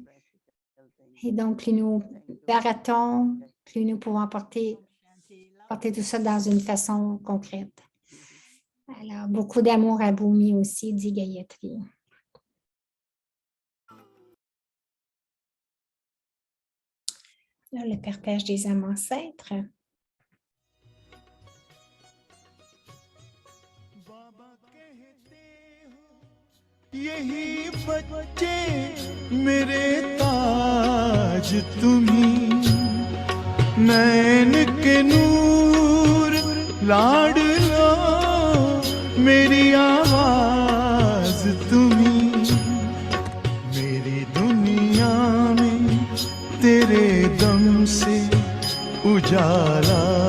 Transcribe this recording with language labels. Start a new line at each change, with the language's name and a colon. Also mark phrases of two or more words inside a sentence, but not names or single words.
French: Et donc, plus nous baratons, plus nous pouvons porter tout ça dans une façon concrète. Alors, beaucoup d'amour à Bhumi aussi, dit Gayatri. Là, le partage des âmes ancêtres.
Hindi: यही बच्चे मेरे ताज तुम्ही नैन के नूर लाडलो मेरी आवाज तुम्ही मेरी दुनिया में तेरे दम से उजाला